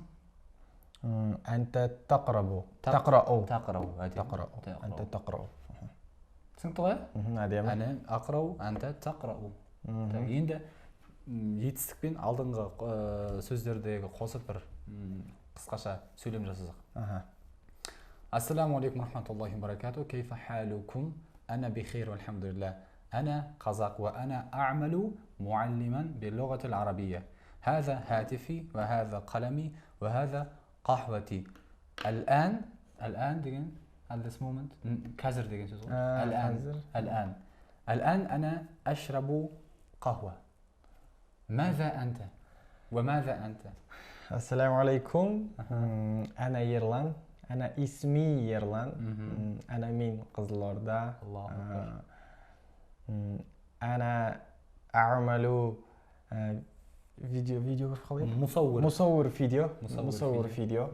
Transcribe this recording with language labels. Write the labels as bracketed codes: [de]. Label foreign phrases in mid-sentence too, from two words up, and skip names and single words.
[ar] أنت تقرأ. تقرأ. Әнтә тақрау. [kk] Түсінікті ғой? Әдемі. [ar] أنا أقرأ، أنت تقرأ. [kk] Енді етістікпен алдыңғы сөздердегі қосып бір қысқаша сөйлем жасасақ. [ar] السلام عليكم رحمة الله وبركاته. كيف حالكم؟ أنا بخير والحمد لله. أنا قازاق وأنا أعمل معلما باللغة العربية. هذا هاتفي وهذا قلمي وهذا قهوتي. [kk] الآن деген [en] at this moment [kk] қазір деген сөз ғой. [ar] الآن أنا أشرب قهوة. ماذا أنت؟ وماذا أنت؟ السلام عليكم. أنا يرلان. أنا اسمي يرلان. أنا من قزلوردا. أنا أعمل فيديو مصور فيديو.